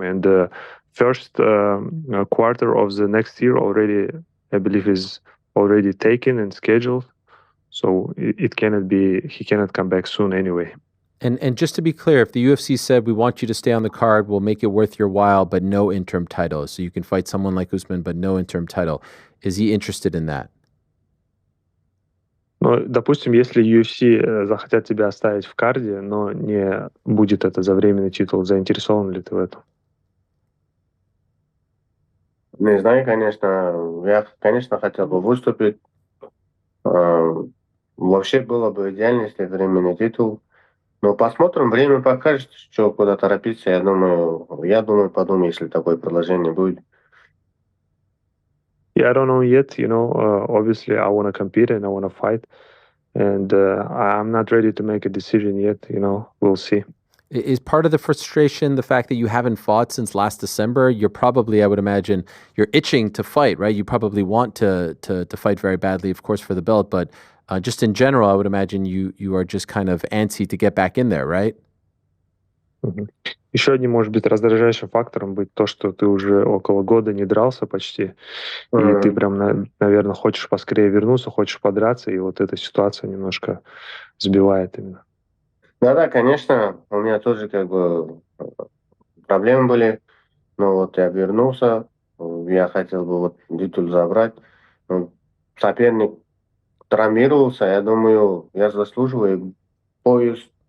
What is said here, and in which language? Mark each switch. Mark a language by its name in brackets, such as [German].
[English] And the first quarter of the next year already, I believe, is already taken and scheduled. So it cannot be. He cannot come back soon anyway. And just to be clear, if the UFC said, we want you to stay on the card, we'll make it worth your while, but no interim title. So you can fight someone like Usman, but no interim title. Is he interested in that? [Russian] Ну, допустим, если UFC захотят тебя оставить в карде, но не будет это за временный титул, заинтересован ли ты в этом? Не знаю, конечно. Я, конечно, хотел бы выступить. Вообще было бы идеально, если временный титул. Но посмотрим, время покажет, что куда торопиться. Я думаю, подумаю, если такое предложение будет. [English] Yeah, I don't know yet. You know, obviously I want to compete and I want to fight, and I'm not ready to make a decision yet. You know, we'll see. Is part of the frustration the fact that you haven't fought since last December? You're probably, I would imagine, you're itching to fight, right? You probably want to fight very badly, of course, for the belt, but just in general, I would imagine you are just kind of antsy to get back in there, right? [Russian] Еще одним, может быть, раздражающим фактором быть то, что ты уже около года не дрался почти, и ты прям, наверное, хочешь поскорее вернуться, хочешь подраться, и вот эта ситуация немножко сбивает именно. Да, конечно, у меня тоже как бы проблемы были, но вот я вернулся, я хотел бы вот титул забрать, соперник травмировался, я думаю, я заслуживаю пояс.